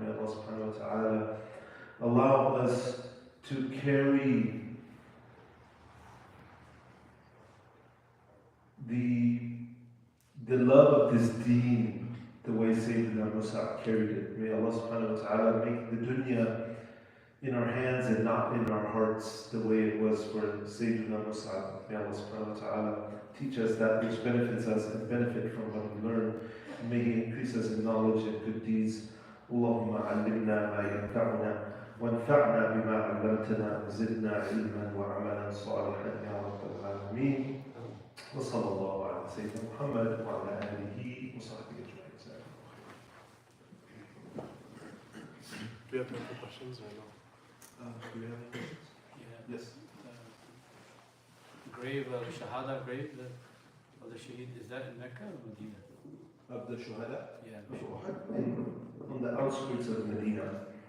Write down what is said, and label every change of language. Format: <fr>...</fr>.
<en>May Allah subhanahu wa ta'ala allow us to carry the love of this deen the way Sayyidina Mus'ab carried it. May Allah subhanahu wa ta'ala make the dunya in our hands and not in our hearts the way it was for Sayyidina Mus'ab. May Allah subhanahu wa ta'ala teach us that which benefits us and benefit from what we learn. May He increase us in knowledge and good deeds.</en> <ar>Allahumma allimna ma yanfa'una وانفعنا بما علمتنا وزدنا علما وعملا صالحا يا رب العالمين وصلى الله على سيدنا محمد وعلى آله وصحبه أجمعين.</ar> <en>Do you have any questions or no? Do you have any questions? Yeah. Yes. Grave, Shahada grave of the Shaheed, is that in Mecca or Medina? Of the Shuhada? Yeah. On the outskirts of Medina.</en>